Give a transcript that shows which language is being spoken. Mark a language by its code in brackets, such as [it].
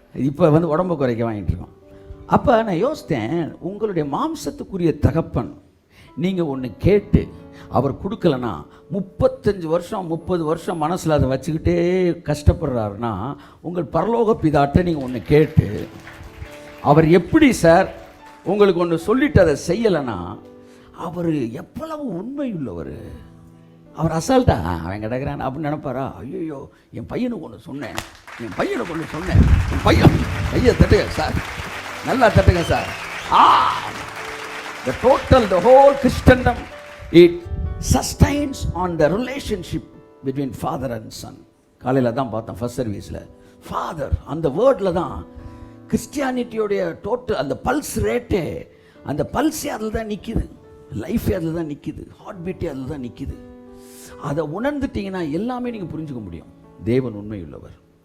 [ta] இப்போ உடம்பு குறைக்க வாங்கிட்டு இருக்கோம். அப்போ நான் யோசித்தேன், உங்களுடைய மாம்சத்துக்குரிய தகப்பன் நீங்கள் ஒன்று கேட்டு அவர் கொடுக்கலன்னா 35 வருஷம் 30 வருஷம் மனசில் அதை வச்சுக்கிட்டே கஷ்டப்படுறாருன்னா, உங்கள் பரலோக பிதாட்ட நீங்கள் ஒன்று கேட்டு அவர் எப்படி சார் உங்களுக்கு ஒன்று சொல்லிட்டு அதை செய்யலைன்னா, அவர் எவ்வளவு உண்மையுள்ளவர். அவர் அசால்ட்டா அவன் கிடக்கிறான் அப்படின்னு நினைப்பாரா? ஐயோ, என் பையனுக்கு ஒன்று சொன்னேன், என் பையன் கையை தட்டுங்க சார், நல்லா தட்டுங்க sir. [en] The whole Christendom, it sustains on the relationship between father and son. [ta] காலையில் தான் பார்த்தேன் ஃபர்ஸ்ட் சர்வீஸில். ஃபாதர் அந்த வேர்டில் தான் கிறிஸ்டியானிட்டியோடைய டோட்டல் அந்த பல்ஸ் ரேட்டே, அந்த பல்ஸே அதில் தான் நிற்கிது, லைஃபே அதில் தான் நிற்கிது, ஹார்ட் பீட்டே அதில் தான் நிற்கிது. அதை உணர்ந்துட்டீங்கன்னா எல்லாமே நீங்கள் புரிஞ்சுக்க முடியும். தேவன் உண்மையுள்ளவர்.